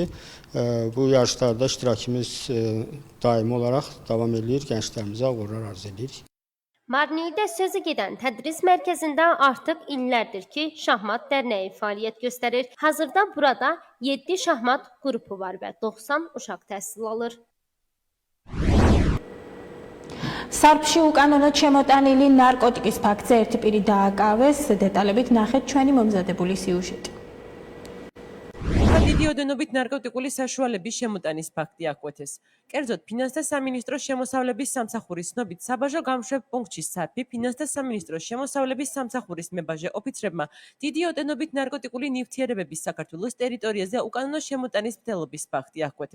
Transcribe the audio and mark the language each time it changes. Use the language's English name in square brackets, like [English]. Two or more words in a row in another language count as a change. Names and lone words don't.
[Azerbaijani] Bu yarışlarda iştirakımız daimi olaraq davam edir, gənclərimizə uğurlar arzu edirik. Marniyudə sözü gedən tədris mərkəzində artıq illərdir ki, şahmat dərnəyi fəaliyyət göstərir. Hazırda burada 7 şahmat qrupu var və 90 uşaq təhsil alır. [Georgian] სარფში უკანონოდ შემოტანილი ნარკოტიკის ფაქტზე ერთი პირი დააკავეს. დეტალებით ნახეთ ჩვენი მომზადებული სიუჟეტი. დიდი ოდენობით ნარკოტიკული საშუალების შემოტანის ფაქტი აკვეთეს. კერძოდ, ფინანსთა სამინისტროს შემოსავლების სამსახურის ცნობით, საბაჟო გამშვებ პუნქტში სარფი ფინანსთა სამინისტროს შემოსავლების სამსახურის მებაჟე ოფიცრებმა დიდი ოდენობით ნარკოტიკული ნივთიერებების საქართველოს ტერიტორიაზე უკანონო შემოტანის მცდელობის ფაქტი აკვეთეს.